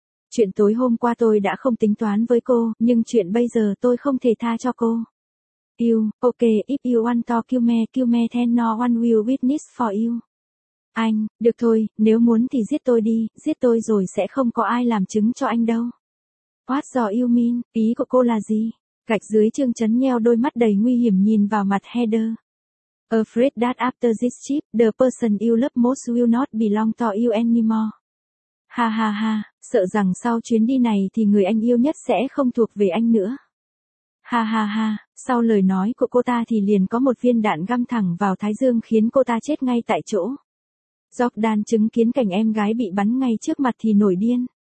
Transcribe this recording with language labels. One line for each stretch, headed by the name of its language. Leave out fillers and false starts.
Vietnamese: Chuyện tối hôm qua tôi đã không tính toán với cô, nhưng chuyện bây giờ tôi không thể tha cho cô.
English: You, okay, if you want to kill me then no one will witness for you.
Vietnamese: Anh, được thôi, nếu muốn thì giết tôi đi, giết tôi rồi sẽ không có ai làm chứng cho anh đâu.
English: What do you mean,
Vietnamese: ý của cô là gì? Gạch dưới Trương Chấn nheo đôi mắt đầy nguy hiểm nhìn vào mặt Heather.
English: Afraid that after this trip, the person you love most will not belong to you anymore.
Vietnamese: Ha ha ha, sợ rằng sau chuyến đi này thì người anh yêu nhất sẽ không thuộc về anh nữa. Ha ha ha, sau lời nói của cô ta thì liền có một viên đạn găm thẳng vào thái dương khiến cô ta chết ngay tại chỗ. Jordan chứng kiến cảnh em gái bị bắn ngay trước mặt thì nổi điên.